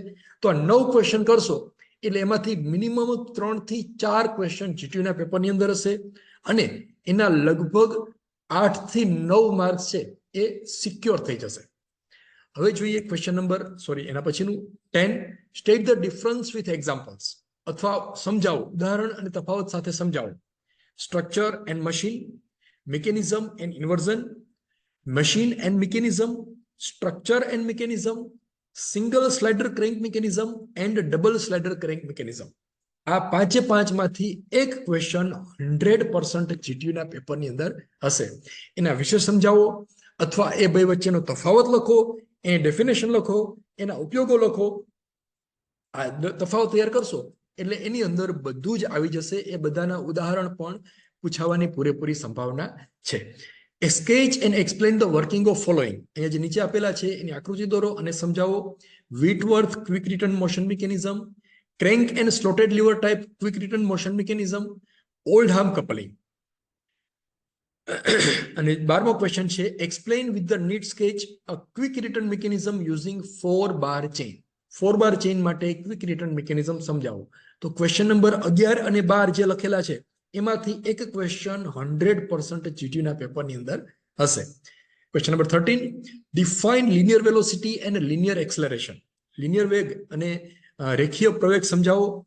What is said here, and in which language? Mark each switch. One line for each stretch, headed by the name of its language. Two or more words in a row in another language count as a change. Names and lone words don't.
Gujarati: તો આ 9 ક્વેશ્ચન કરશો એટલે એમાંથી મિનિમમ 3 થી 4 ક્વેશ્ચન જીટીયુના પેપરની અંદર હશે અને એના લગભગ 8 થી 9 માર્ક્સ છે એ સિક્યોર થઈ જશે. હવે જોઈએ
English: question number
Gujarati: એના પછીનું 10,
English: state the difference with examples,
Gujarati: અથવા સમજાવો, ઉદાહરણ અને તફાવત સાથે સમજાવો.
English: structure and machine, mechanism and inversion, machine and mechanism, structure and mechanism, single slider crank mechanism and double slider crank mechanism.
Gujarati: આ પાંચે પાંચમાંથી એક ક્વેશ્ચન 100% જીટીયુના પેપરની અંદર હશે. એના વિશે સમજાવો અથવા એ બે વચ્ચેનો તફાવત લખો, એ ડેફિનેશન લખો, એના ઉપયોગો લખો. આ તફાવત તૈયાર કરશો એટલે એની અંદર બધું જ આવી જશે. એ બધાના ઉદાહરણ પણ પૂછાવાની પૂરેપૂરી સંભાવના છે.
English: Sketch and explain the working of following.
Gujarati: અહીંયા જે નીચે આપેલા છે એની આકૃતિ દોરો અને સમજાવો.
English: Whitworth quick return motion mechanism, crank and slotted lever type quick return motion mechanism, Oldham coupling.
Gujarati: અને 12મો ક્વેશ્ચન છે
English: explain with the neat sketch a quick return mechanism using 4-bar chain. 4-bar chain
Gujarati: માટે
English: quick return mechanism
Gujarati: સમજાવો. તો
English: question number
Gujarati: 11 અને 12 જે લખેલા છે એમાંથી એક ક્વેશ્ચન 100% જીટીયુના પેપરની અંદર હશે.
English: question number 13, define linear velocity and linear acceleration.
Gujarati: લિનિયર વેગ અને રેખીય પ્રવેગ સમજાવો.